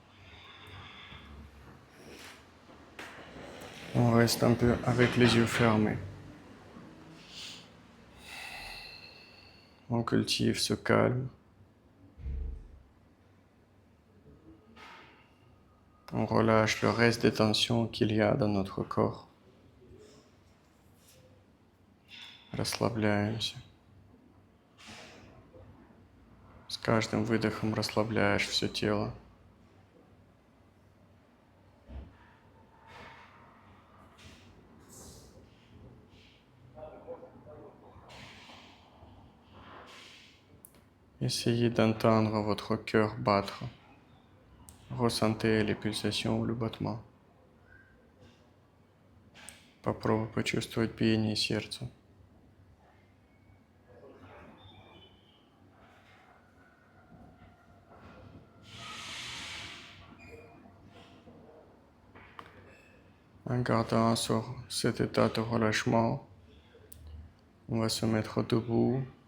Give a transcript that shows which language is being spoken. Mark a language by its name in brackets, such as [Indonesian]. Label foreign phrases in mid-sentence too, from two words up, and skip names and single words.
[French] On reste un peu avec les yeux fermés. On cultive ce calme. On relâche le reste des tensions qu'il y a dans notre corps. [Russian] Расслабляемся. С каждым выдохом расслабляешь все тело. [French] Essayez d'entendre votre cœur battre. Ressentez les pulsations ou le battement. [Russian] Попробуй почувствовать биение сердца. [French] En gardant sur cet état de relâchement, on va se mettre debout.